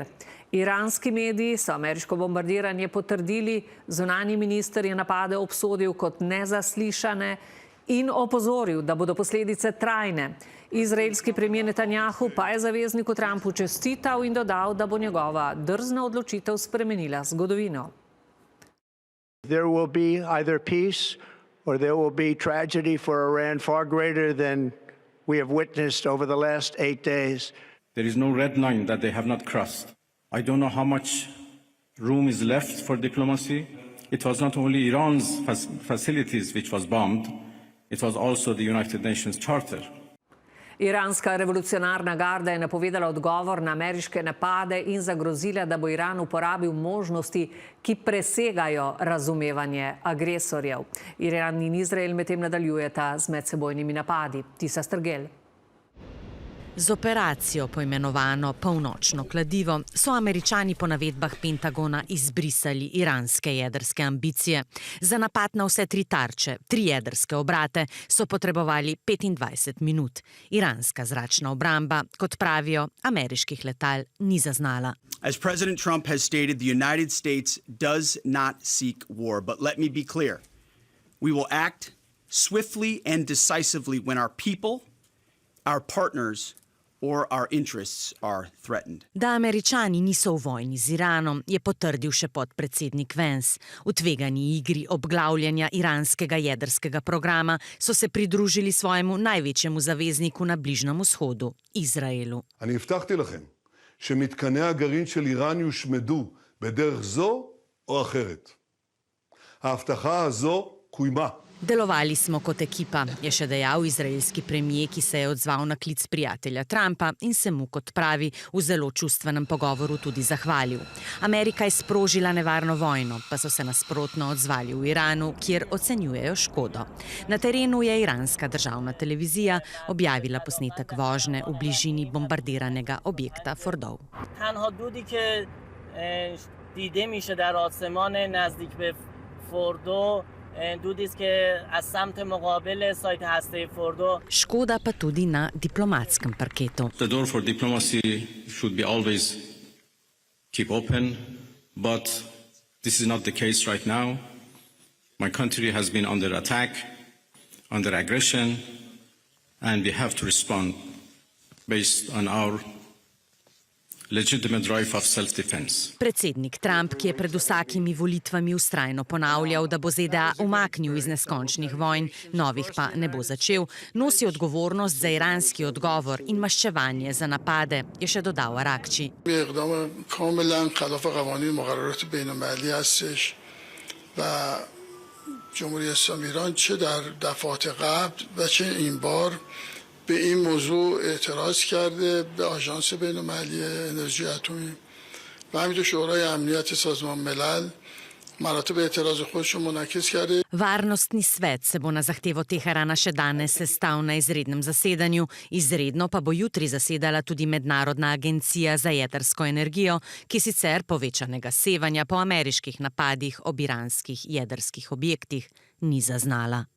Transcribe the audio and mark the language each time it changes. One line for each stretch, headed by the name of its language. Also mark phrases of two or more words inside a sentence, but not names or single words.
Slovenian: Iranski mediji so ameriško bombardiranje potrdili, zunanji minister je napade obsodil kot nezaslišane in opozoril, da bodo posledice trajne. Izraelski premijer Netanjahu pa je zavezniku Trumpu čestital in dodal, da bo njegova drzna odločitev spremenila zgodovino.
English: There will be either peace or there will be tragedy for Iran far greater than we have witnessed over the last 8 days. There is no red line that they have not crossed. I don't know how much room is left for diplomacy. It was not only Iran's facilities which was bombed, it was also the United Nations Charter.
Slovenian: Iranska revolucionarna garda je napovedala odgovor na ameriške napade in zagrozila, da bo Iran uporabil možnosti, ki presegajo razumevanje agresorjev. Iran in Izrael medtem nadaljujeta z medsebojnimi napadi. Tisa Strgel. Z operacijo, poimenovano Polnočno kladivo, so Američani po navedbah Pentagona izbrisali iranske jedrske ambicije. Za napad na vse 3 tarče, 3 jedrske obrate, so potrebovali 25 minut. Iranska zračna obramba, kot pravijo, ameriških letal ni zaznala.
English: As President Trump has stated, the United States does not seek war, but let me be clear. We will act swiftly and decisively when our people, our partners, or our interests are threatened.
Slovenian: Da Američani niso v vojni z Iranom, je potrdil še podpredsednik Vance. V tvegani igri obglavljanja iranskega jedrskega programa so se pridružili svojemu največjemu zavezniku na Bližnjem vzhodu, Izraelu.
Hebrew: אני הבטחתי לכם שמתקני הגרעין של איראן יושמדו בדרך זו או אחרת. ההבטחה הזו קוימה.
Slovenian: Delovali smo kot ekipa, je še dejal izraelski premijer, ki se je odzval na klic prijatelja Trumpa in se mu, kot pravi, v zelo čustvenem pogovoru tudi zahvalil. Amerika je sprožila nevarno vojno, pa so se nasprotno odzvali v Iranu, kjer ocenjujejo škodo. Na terenu je iranska državna televizija objavila posnetek vožnje v bližini bombardiranega objekta Fordov.
Persian: تنها دودی که دیده میشه در آسمان نزدیک به فوردو دودی است که از سمت مقابل سایت هسته فوردو.
Slovenian: Škoda pa tudi na diplomatskem parketu.
English: The door for diplomacy should be always keep open, but this is not the case right now. My country has been under attack, under aggression, and we have to respond based on our legitimate right of self-defense.
Slovenian: Predsednik Trump, ki je pred vsakimi volitvami vztrajno ponavljal, da bo ZDA umaknil iz neskončnih vojn, novih pa ne bo začel, nosi odgovornost za iranski odgovor in maščevanje za napade, je še dodal Arakči.
Persian: اقدام کاملا خلاف قوانین مقررات بین‌المللی هستش و جمهوری اسلامی ایران چه در دفعات قبل و چه این بار به این موضوع اعتراض کرده به آژانس بین‌المللی انرژی اتمی و همینطور شورای امنیت سازمان ملل مراتب اعتراض خودش رو منعکس کرده.
Slovenian: Varnostni svet se bo na zahtevo Teherana še danes sestal na izrednem zasedanju. Izredno pa bo jutri zasedala tudi Mednarodna agencija za jedrsko energijo, ki sicer povečanega sevanja po ameriških napadih ob iranskih jedrskih objektih ni zaznala.